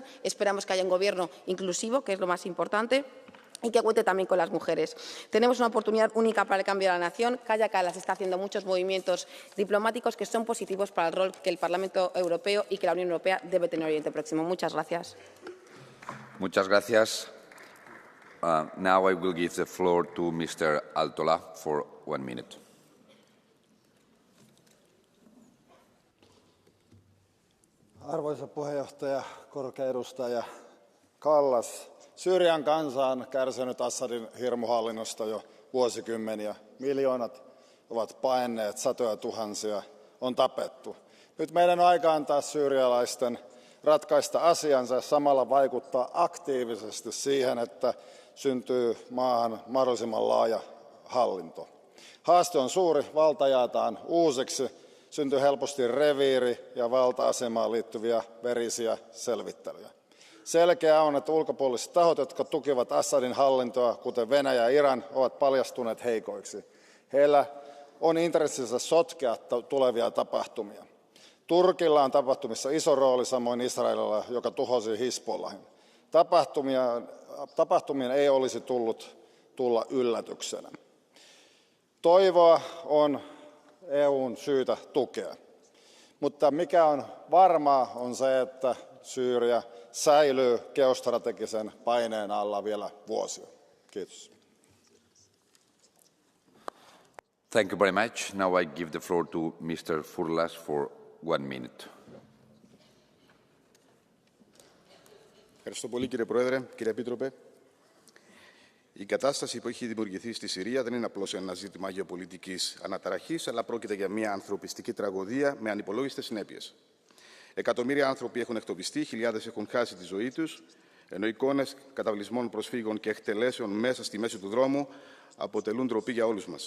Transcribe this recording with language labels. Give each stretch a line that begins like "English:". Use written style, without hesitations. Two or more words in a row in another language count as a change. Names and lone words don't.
Spanish: Esperamos que haya un gobierno inclusivo, que es lo más importante, y que cuente también con las mujeres. Tenemos una oportunidad única para el cambio de la nación. Calla Kalas está haciendo muchos movimientos diplomáticos que son positivos para el rol que el Parlamento Europeo y que la Unión Europea debe tener en Oriente Próximo. Muchas gracias. Muchas gracias.
English: Now I will give the floor to Mr. Altola for 1 minute.
Finnish: Arvoisa puheenjohtaja, korkea edustaja Kallas. Syyrian kansa on kärsinyt Assadin hirmuhallinnosta jo vuosikymmeniä. Miljoonat ovat paenneet, satoja tuhansia on tapettu. Nyt meidän on aika antaa syyrialaisten ratkaista asiansa ja samalla vaikuttaa aktiivisesti siihen, että syntyy maahan mahdollisimman laaja hallinto. Haaste on suuri, valta jaetaan uusiksi, syntyy helposti reviiri- ja valta-asemaan liittyviä verisiä selvittelyjä. Selkeää on, että ulkopuoliset tahot, jotka tukivat Assadin hallintoa, kuten Venäjä ja Iran, ovat paljastuneet heikoiksi. Heillä on intressissä sotkea tulevia tapahtumia. Turkilla on tapahtumissa iso rooli, samoin Israelilla, joka tuhosi Hizbollahin. Tapahtumien ei olisi tulla yllätyksenä. Toivoa on EUn syytä tukea. Mutta mikä on varmaa on se, että Syyria säilyy geostrategisen paineen alla vielä vuosia. Kiitos.
English: Thank you very much. Now I give the floor to Mr. Furlas for 1 minute.
Greek: Ευχαριστώ πολύ, κύριε Πρόεδρε, κύριε Επίτροπε. Η κατάσταση που έχει δημιουργηθεί στη Συρία δεν είναι απλώς ένα ζήτημα γεωπολιτικής αναταραχής, αλλά πρόκειται για μια ανθρωπιστική τραγωδία με ανυπολόγιστες συνέπειες. Εκατομμύρια άνθρωποι έχουν εκτοπιστεί, χιλιάδες έχουν χάσει τη ζωή τους, ενώ εικόνες καταβλισμών προσφύγων και εκτελέσεων μέσα στη μέση του δρόμου αποτελούν ντροπή για όλους μας.